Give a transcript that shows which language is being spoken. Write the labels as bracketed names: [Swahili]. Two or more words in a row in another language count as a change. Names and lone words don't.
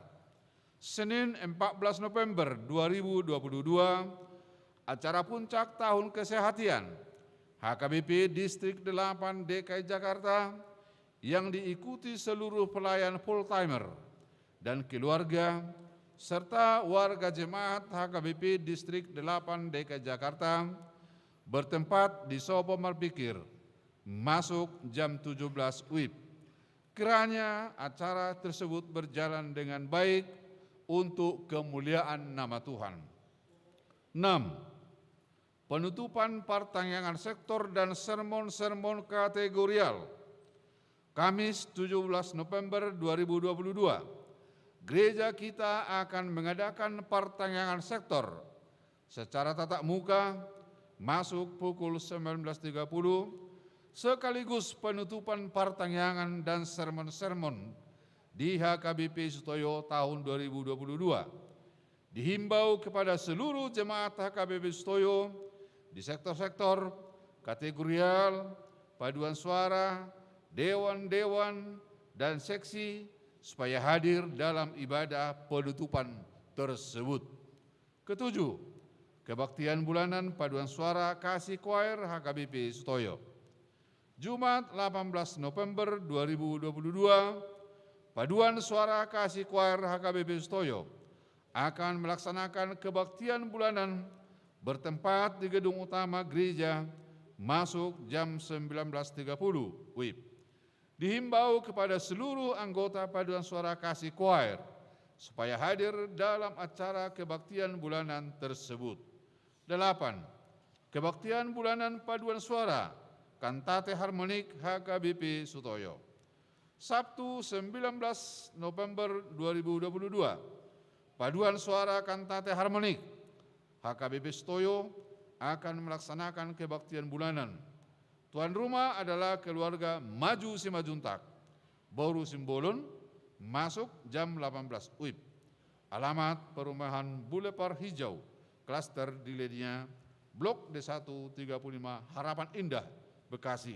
[Indonesian] Senin 14 November 2022, acara puncak tahun kesehatan HKBP Distrik 8 DKI Jakarta yang diikuti seluruh pelayan full-timer dan keluarga, serta warga jemaat HKBP Distrik 8 DKI Jakarta bertempat di Sopo Marpikir, masuk jam 17 WIB. Kiranya acara tersebut berjalan dengan baik, untuk kemuliaan nama Tuhan. 6. Penutupan pertanyaan sektor dan sermon-sermon kategorial. Kamis 17 November 2022, gereja kita akan mengadakan pertanyaan sektor secara tatap muka masuk pukul 19.30, sekaligus penutupan pertanyaan dan sermon-sermon di HKBP Sutoyo tahun 2022. Dihimbau kepada seluruh jemaat HKBP Sutoyo di sektor-sektor, kategorial, paduan suara, dewan-dewan, dan seksi supaya hadir dalam ibadah penutupan tersebut. 7. Kebaktian bulanan paduan suara kasih choir HKBP Sutoyo. Jumat 18 November 2022, paduan suara kasih choir HKBP Sutoyo akan melaksanakan kebaktian bulanan bertempat di gedung utama gereja masuk jam 19.30 WIB. Dihimbau kepada seluruh anggota paduan suara kasih choir supaya hadir dalam acara kebaktian bulanan tersebut. 8. Kebaktian bulanan paduan suara kantate harmonik HKBP Sutoyo. Sabtu 19 November 2022, paduan suara kantate harmonik HKBP Sutoyo akan melaksanakan kebaktian bulanan. Tuan rumah adalah keluarga Maju Simajuntak, Boru Simbolon, masuk jam 18 WIB. Alamat perumahan Boulevard Hijau, klaster di Ledinya, Blok D1 35 Harapan Indah, Bekasi.